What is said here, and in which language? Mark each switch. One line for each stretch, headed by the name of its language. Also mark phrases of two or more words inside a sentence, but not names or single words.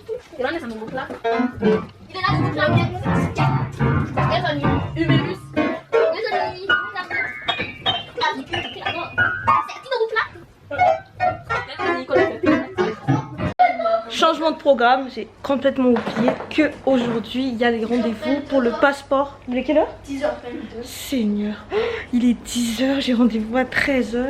French: Kailangan sa mumukla. Hindi na mumukla. Kaya sa ni Umelus. Kaya sa ni Changement de programme, j'ai complètement oublié que aujourd'hui il y a les rendez-vous pour le passeport. Il est quelle heure? 10h22. Seigneur, il est 10h, j'ai rendez-vous à 13h.